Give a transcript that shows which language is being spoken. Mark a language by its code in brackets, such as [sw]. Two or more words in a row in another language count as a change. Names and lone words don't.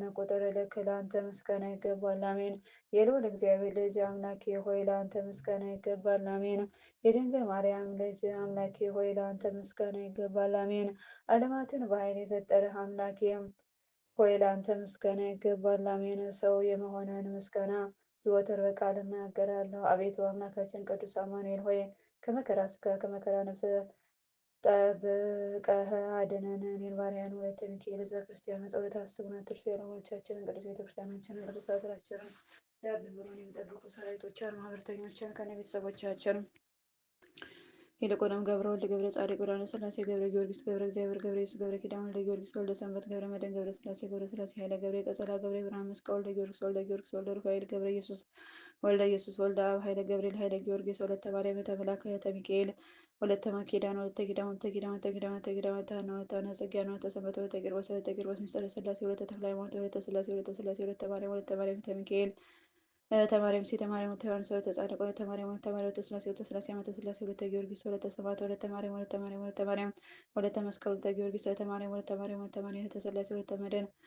[am] ቁጥር ልክ ለአንተ ምስጋና ይገባል። አሜን። የልዑል እግዚአብሔር ልጅ አምላኬ ሆይ ለአንተ ምስጋና ይገባል። አሜን። የድንግል ማርያም ልጅ አምላኬ ሆይ ለአንተ ምስጋና ይገባል። አሜን። ዓለማትን በኃይል የፈጠረህ አምላኬ ሆይ ለአንተ ምስጋና ይገባል። አሜን። ሰው የመሆንህን ምስጋና ዘወትር በቃል እናገራለሁ። አቤቱ አምላካችን ቅዱስ አማኑኤል ሆይ ከመከራ ሥጋ ከመከራ ነፍስ ጠብቀህ አድነን። እኔን ባሪያን ወለተ ሚካኤል ሕዝበ ክርስቲያን ጸሎት አስቡን አትርሱ። የዓለሞቻችንን ቅዱስ ቤተክርስቲያናችንን ቅዱስ ሥርዓታችንን ዳር ድንበሩን የሚጠብቁ ሰራዊቶችን ማህበርተኞችን ከነ ቤተሰቦቻችን ይልቁንም ገብረ ወልድ ገብረ ጻድቅ ብርሃነ ሥላሴ ገብረ ጊዮርጊስ ገብረ እግዚአብሔር ገብረ ኢየሱስ ገብረ ኪዳን ወልደ ጊዮርጊስ ወልደ ሰንበት ገብረ መድኅን ገብረ ሥላሴ ገብረ ሥላሴ ኃይለ ገብረ ቀጸላ ገብረ ብርሃን መስቀል ወልደ ጊዮርጊስ ወልደ ጊዮርጊስ ወልደ ሩፋኤል ገብረ ኢየሱስ ወልደ አብ ኃይለ ገብርኤል ኃይለ ጊዮርጊስ ወለተ ማርያም ቤተ መላክ እህተ ሚካኤል ወለተ ማኪዳን ወለተ ኪዳን ወለተ ኪዳን ወለተ ኪዳን ወለተ ኪዳን ወለተ ሐና ወለተ ሐና ጽጌያነ ወለተ ሰንበት ወለተ ቂርቆስ ወለተ ቂርቆስ ምስጢረ ሥላሴ ወለተ ተክለ ሃይማኖት ወለተ ሥላሴ ወለተ ሥላሴ ወለተ ማርያም ቤተ ሚካኤል ተማሪያም ሴተ ማርያም ወለተ ዮሐንስ ወለተ ጻድቅ ወለተ ማርያም ወለተ ሥላሴ ወለተ ሥላሴ ዓመተ ሥላሴ ወለተ ጊዮርጊስ ወለተ ሰማዕት ወለተ ማርያም ወለተ መስቀል ወለተ ጊዮርጊስ ወለተ ማርያም እህተ ሥላሴ ወለተ መድኅን